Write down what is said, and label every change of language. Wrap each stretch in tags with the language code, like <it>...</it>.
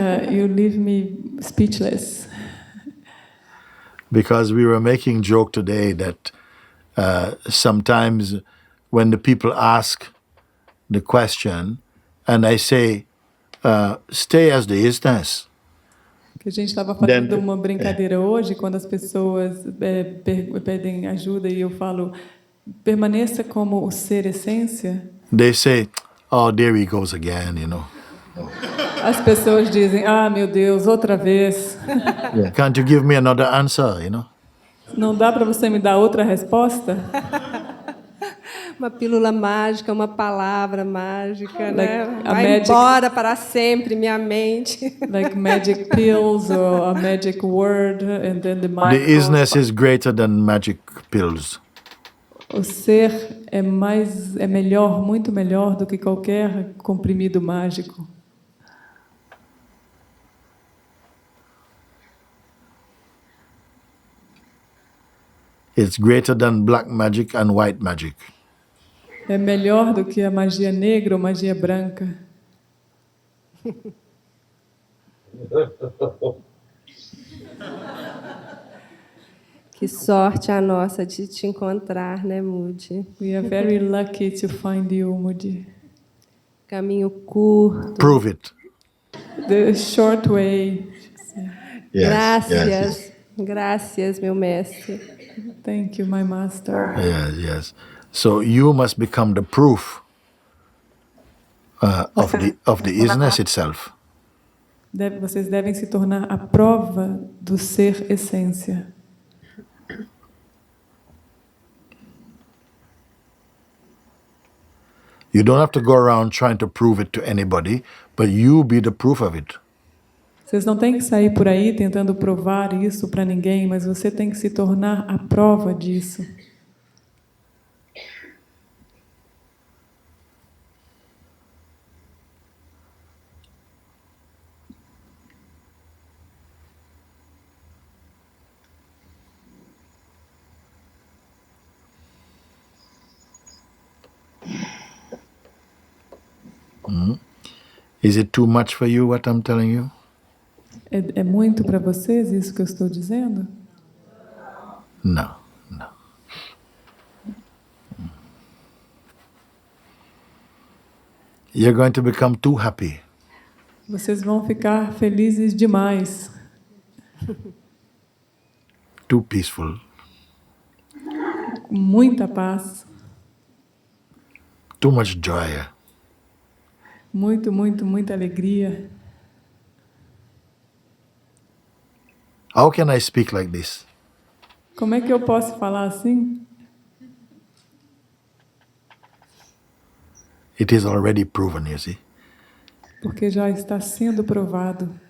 <en>You leave me speechless. Because we were making joke today that sometimes when the people ask the question and I say, stay as the isness.</en> <pt>Que a gente estava fazendo uma brincadeira hoje, quando as pessoas pedem ajuda e eu falo, permaneça como o ser essência.</pt> <en>They say, oh, there he goes again, you know.</en> <pt>As pessoas dizem, ah, meu Deus, outra vez.</pt> <en>Can't you give me another answer, you know?</en> <pt>Não dá para você me dar outra resposta? Uma pílula mágica, uma palavra mágica, né? a Vai</pt> <en>magic-</en> <pt>embora para sempre, minha mente.</pt> <en>Like magic pills or a magic word, and then the mind The isness is greater than magic pills.</en> <pt>O ser é melhor, muito melhor do que qualquer comprimido mágico.</pt> <en>It's greater than black magic and white magic.</en> <pt>É melhor do que a magia negra ou magia branca. Que sorte a nossa de te encontrar, né, Moody?</pt> <en>We are very lucky to find you, Moody.</en> <pt>Caminho curto.</pt> <en>Prove it. The short way.</en> <pt>Graças, graças, meu mestre.</pt> <en>Thank you, my master. Yes. So you must become the proof of the isness itself.</en> <pt>Vocês devem se tornar a prova do ser essência.</pt> <en>You don't have to go around trying to prove it to anybody, but you be the proof of it.</en> <pt>Vocês não têm que sair por aí tentando provar isso para ninguém, mas você tem que se tornar a prova disso.</pt> <en>Is it too much for you what I'm telling you?</en> <pt>É muito para vocês isso que eu estou dizendo?</pt> <en>No. You're going to become too happy.</en> <pt>Vocês vão ficar felizes demais.</pt> <en>Too peaceful.</en> <pt>Com muita paz.</pt> <en>Too much joy.</en> <pt>Muita alegria.</pt> <en>How can I speak like this?</en> <pt>Como é que eu posso falar assim?</pt> <en>It is already proven, you see.</en> <pt>Porque já está sendo provado.</pt>